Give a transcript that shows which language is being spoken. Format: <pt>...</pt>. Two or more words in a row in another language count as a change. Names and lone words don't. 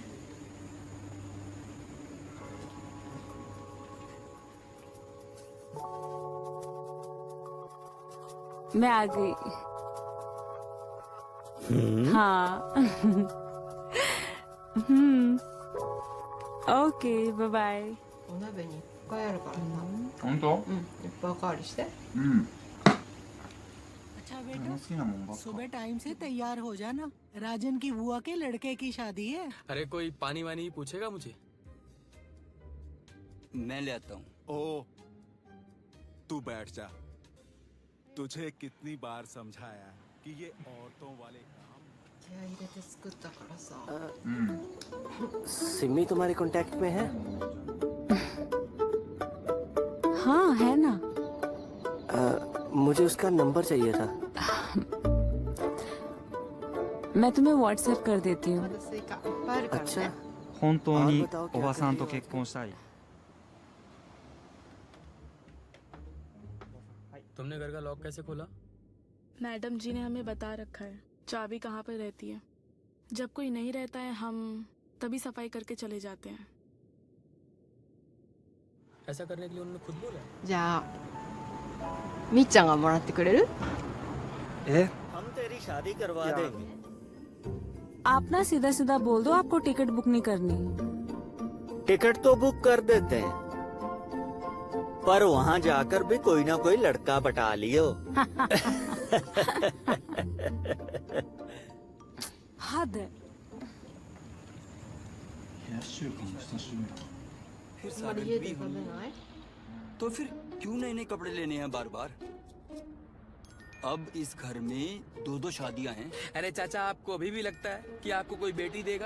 <hi>मैं आ गई।</hi> <en>हाँ। okay, bye bye.</en> <ja>お鍋にいっぱいあるからさ。本当？うん、いっぱいおかわりして。うん。</ja> <hi>अच्छा बेटा,</hi> <ja>好きなもんばっか。</ja> <hi>सुबह टाइम से तैयार हो जाना, राजन की बुआ के लड़के की शादी है। अरे कोई पानी वानी पूछेगा मुझे? मैं ले आता हूँ। ओ, तू बैठ जा। तुझे कितनी बार समझाया कि ये औरतों वाले काम।</hi> <ja>気合い入れて作ったからさ。</ja> <hi>सिमी तुम्हारे कांटेक्ट में है? हाँ है ना। मुझे उसका नंबर चाहिए था। मैं तुम्हें व्हाट्सएप कर देती हूँ।</hi> <ja>まだスイカいっぱいあるからね。</ja> <hi>अच्छा,</hi> <ja>本当に</ja> <hi>और बताओ क्या</hi> <ja>おばさんと</ja> <hi>कर रही हो</hi> <ja>結婚したい。</ja> <hi>तुमने घर का लॉक कैसे खोला? मैडम जी ने हमें बता रखा है चाबी कहाँ पर रहती है। जब कोई नहीं रहता है हम तभी सफाई करके चले जाते हैं। ऐसा करने के लिए उन्होंने खुद बोला?</hi> <ja>じゃあみっちゃんがもらってくれる？え？</ja> <hi>हम तेरी शादी करवा क्या? देंगे। आप ना सीधा सीधा बोल दो आपको</hi> <en>ticket book</en> <hi>नहीं करनी। टिकट तो बुक कर देते हैं, पर वहाँ जाकर भी कोई ना कोई लड़का पटा लियो। हद है।</hi> <ja>冷やし中華も久しぶりだ。</ja> <hi>फिर</hi> <ja>あんまり</ja> <hi>सालन</hi> <ja>家</ja> <hi>भी</hi> <ja>で食べ</ja> <hi>हुई।</hi> <ja>ない？</ja> <hi>तो फिर क्यों नए नए कपड़े लेने हैं बार बार? अब इस घर में दो दो शादियां हैं। अरे चाचा, आपको अभी भी लगता है कि आपको कोई बेटी देगा?</hi>